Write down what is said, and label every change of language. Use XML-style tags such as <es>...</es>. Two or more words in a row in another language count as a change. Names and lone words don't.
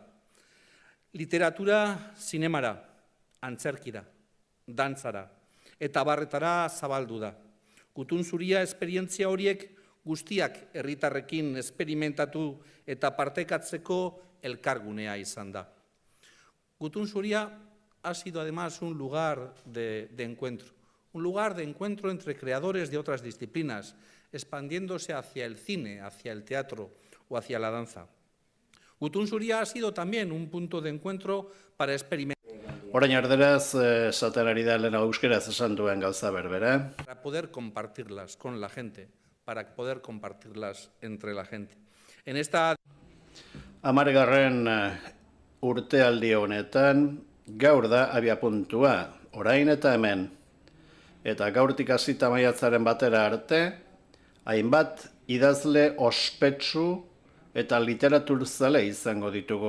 <eu>Literatura, zinemara, antzerkira, dantzara eta barretara zabaldu da. Gutun Zuria esperientzia horiek guztiak herritarrekin esperimentatu eta partekatzeko elkargunea izan da.</eu> <es>Gutun Zuria ha sido además un lugar de encuentro, un lugar de encuentro entre creadores de otras disciplinas, expandiéndose hacia el cine, hacia el teatro o hacia la danza. Gutun Zuria ha sido también un punto de encuentro para experimentar.</es> <eu>Orain erderaz, esaten ari da lehen euskeraz esan duen gauza berbera.</eu> <es>Para poder compartirlas con la gente, para poder compartirlas entre la gente. En esta 10.</es> <eu>Urtealdi honetan, gaur da abiapuntua, orain eta hemen. Eta gaurtik hasita maiatzaren batera arte, hainbat idazle ospetsu eta literaturzale izango ditugu.</eu>